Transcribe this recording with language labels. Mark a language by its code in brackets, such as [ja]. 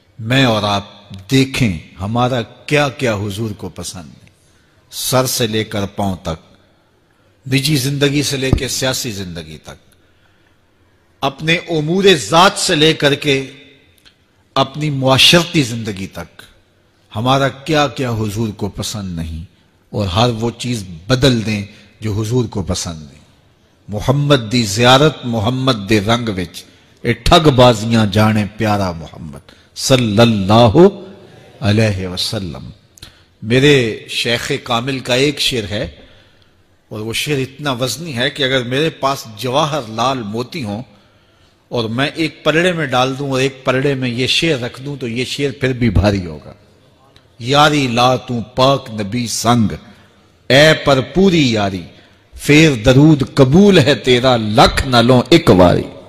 [ur] میں اور آپ دیکھیں ہمارا کیا کیا حضور کو پسند نہیں, سر سے لے کر پاؤں تک, نجی زندگی سے لے کے سیاسی زندگی تک, اپنے امور ذات سے لے کر کے اپنی معاشرتی زندگی تک, ہمارا کیا کیا حضور کو پسند نہیں, اور ہر وہ چیز بدل دیں جو حضور کو پسند نہیں. [pa] محمد دی زیارت محمد دے رنگ وچ, اے ٹھگ بازیاں جانے پیارا محمد صلی اللہ علیہ وسلم. [ur] میرے شیخ کامل کا ایک شعر ہے, اور وہ شعر اتنا وزنی ہے کہ اگر میرے پاس جواہر لال موتی ہوں اور میں ایک پلڑے میں ڈال دوں اور ایک پلڑے میں یہ شعر رکھ دوں تو یہ شعر پھر بھی بھاری ہوگا. [pa] یاری لا تو پاک نبی سنگ, اے پر پوری یاری, پھر درود قبول ہے تیرا لکھ نہ لوں ایک واری.